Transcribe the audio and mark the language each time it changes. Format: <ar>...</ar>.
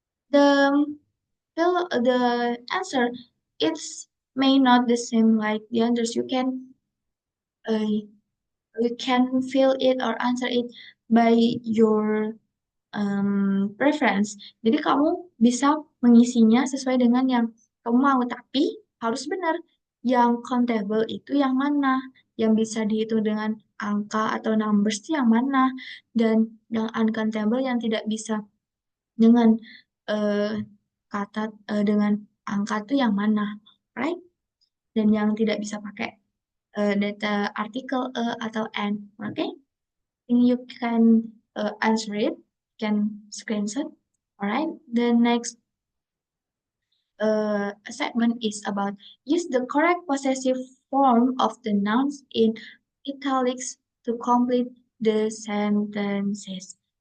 <en>The fill the answer, it's may not the same like the others. Uh, you can fill it or answer it by your preference.</en> <id>Jadi kamu bisa mengisinya sesuai dengan yang kamu mau, tapi harus benar. Yang countable itu yang mana? Yang bisa dihitung dengan angka atau numbers itu yang mana? Dan yang uncountable yang tidak bisa dengan eh, kata dengan angka itu yang mana?</id> <en>Right?</en> <id>Dan yang tidak bisa pakai data artikel atau and. Oke? Okay?</id> <en>You can answer it, can screenshot. Alright, the next assignment is about use the correct possessive form of the nouns in italics to complete the sentences.</en>